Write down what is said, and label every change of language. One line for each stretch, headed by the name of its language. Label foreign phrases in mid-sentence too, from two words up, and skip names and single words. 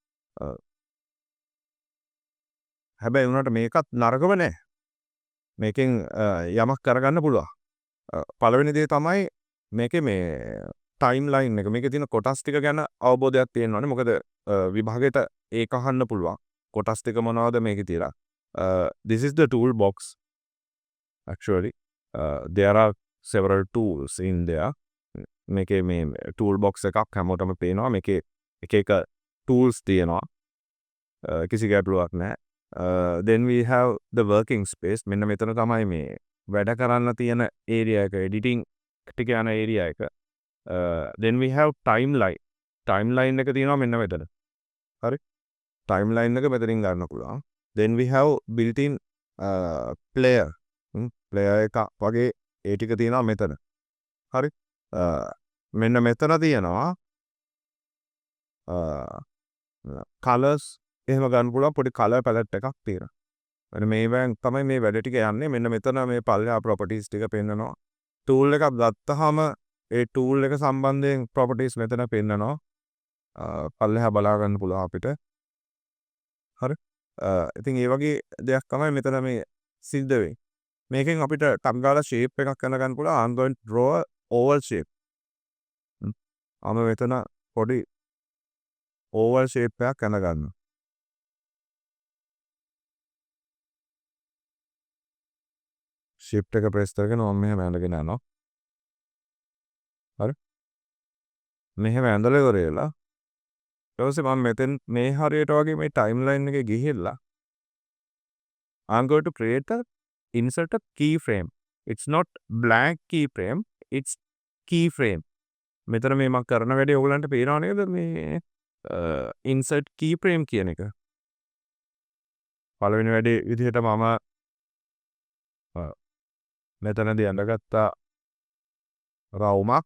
Sinhala: හැබැයි උනාට මේකත් නරකම නෑ. මේකෙන් යමක් කරගන්න පුළුවන්. පළවෙනි දේ තමයි මේකේ මේ timeline එක. මේකේ තියෙන කොටස් ටික ගැන අවබෝධයක් තියෙන්න ඕනේ. මොකද විභාගයට ඒක අහන්න පුළුවන්. කොටස් ටික මොනවද මේකේ තියලා.
English: This is the toolbox. Actually, there are several tools in there.
Sinhala: මේකේ මේ toolbox එකක් හැමෝටම පේනවා. මේකේ එක එක tools තියෙනවා. කිසි ගැටලුවක් නැහැ.
English: Then we have the working space.
Sinhala: මෙන්න මෙතන තමයි මේ වැඩ කරන්න තියෙන area එක, editing ටික යන area එක.
English: Then we have timeline.
Sinhala: Timeline එක තියෙනවා මෙන්න මෙතන. හරි? timeline එක මෙතනින් ගන්න පුළුවන්.
English: Then we have built-in player.
Sinhala: player එක වගේ ඒ ටික තියෙනවා මෙතන. හරි. මෙන්න මෙතන තියෙනවා colors එහෙම ගන්න පුළුවන් පොඩි
English: color palette
Sinhala: එකක් තියෙනවා. මෙන්න මේවෙන් තමයි මේ වැඩ ටික යන්නේ. මෙන්න මෙතන මේ පල්ලෙහා properties ටික පෙන්නනවා. tool එකක් ගත්තාම ඒ tool එක සම්බන්ධයෙන් properties මෙතන පෙන්නනවා. පල්ලෙහා බලා ගන්න පුළුවන් අපිට. හරි. ඉතින් ඒ වගේ දෙයක් තමයි මෙතන මේ සිද්ධ වෙන්නේ. මේකෙන් අපිට ටක් ගාලා shape එකක් කරගන්න පුළුවන්.
English: I'm going to draw a oval shape.
Sinhala: මෙතන පොඩි
English: oval shape
Sinhala: එකක් කරගන්න. shift එක press කරගෙන මම මෙහෙම ඇඳගෙන යනවා. හරි. මෙහෙම ඇඳලා ඉවරලා ඊට පස්සේ මම මෙතෙන් මේ හරියට වගේ මේ timeline එකේ ගිහිල්ලා
English: I'm going to create a insert a keyframe. It's not blank keyframe, it's keyframe.
Sinhala: මෙතන මේ මම කරන වැඩේ ඔයගලන්ට පේනව නේද මේ
English: insert keyframe
Sinhala: කියන එක. පළවෙනි වැඩේ විදිහට මම මෙතනදී අඳගත්තා රවුමක්.